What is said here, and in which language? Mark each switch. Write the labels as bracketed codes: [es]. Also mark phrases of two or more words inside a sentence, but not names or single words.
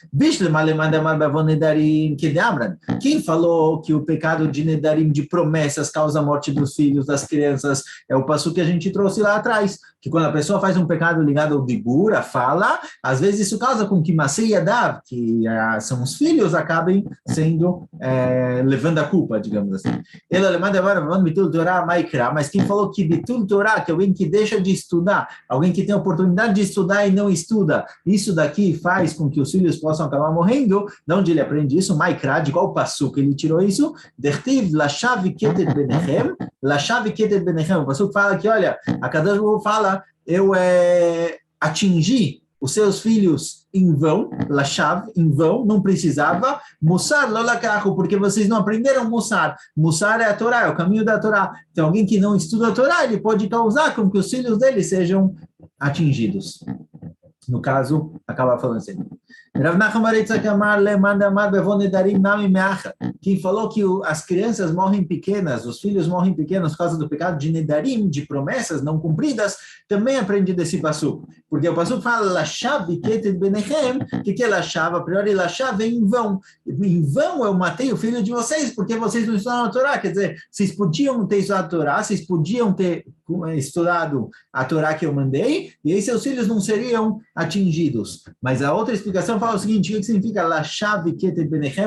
[pt] Quem falou que o pecado de nedarim, de promessas, causa a morte dos filhos, das crianças, é o passo que a gente trouxe lá atrás, que quando a pessoa faz um pecado ligado ao dibur, a fala, às vezes isso causa com que [he] Masei Yadav, [pt] que são os filhos, acabem sendo, levando a culpa, digamos assim. Mas quem falou que [he] Bitul Torah, [pt] que é alguém que deixa de estudar, alguém que tem a oportunidade de estudar e não estuda, isso daqui faz com que os filhos possam acabar morrendo. De onde ele aprende isso? Maikra, de qual passuco ele tirou isso? [he] Dertiv lashav ketet benechem, lashav ketet benechem. [pt] O passuco fala que, olha, a [he] Kadosh Baruch Hu [pt] fala, eu atingi os seus filhos em vão, lashav, em vão, não precisava, [he] mussar lolakahu, [pt] porque vocês não aprenderam mussar. Mussar é a Torá, é o caminho da Torá. Então, alguém que não estuda a Torá, ele pode causar com que os filhos dele sejam atingidos. No caso, acaba falando assim. Quem falou que as crianças morrem pequenas, os filhos morrem pequenos por causa do pecado de nedarim, de promessas não cumpridas, também aprende desse passuco. Porque o passuco fala, [he] lashav ketet benechem, [pt] que é lashav? A priori, lashav é em vão. Em vão eu matei o filho de vocês, porque vocês não estudaram a Torá. Quer dizer, vocês podiam ter estudado a Torá, vocês podiam ter estudado a Torá que eu mandei, e aí seus filhos não seriam atingidos. Mas a outra explicação fala o seguinte: o que significa [he] lashav ketet benechem?